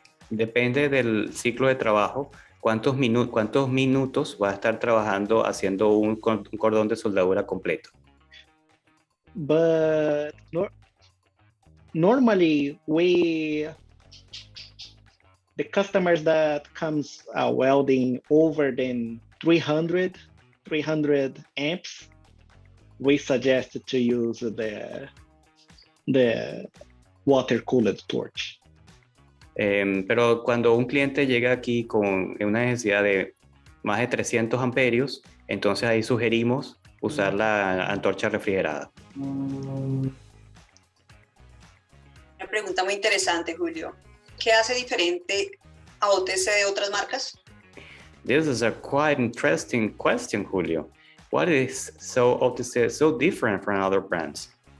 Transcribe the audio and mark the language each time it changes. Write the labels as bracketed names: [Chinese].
[Spanish] Depende del ciclo de trabajo. ¿Cuántos minutos va a estar trabajando haciendo un cordón de soldadura completo? [English] But normally the customers that comes welding over than 300 amps, we suggest to use the water-cooled torch. [Spanish] Pero cuando un cliente llega aquí con una necesidad de más de 300 amperios, entonces ahí sugerimos usar la antorcha refrigerada. Una pregunta muy interesante, Julio. ¿Qué hace diferente a OTC de otras marcas? [English] This is a quite interesting question, Julio. What is OTC so different from other brands?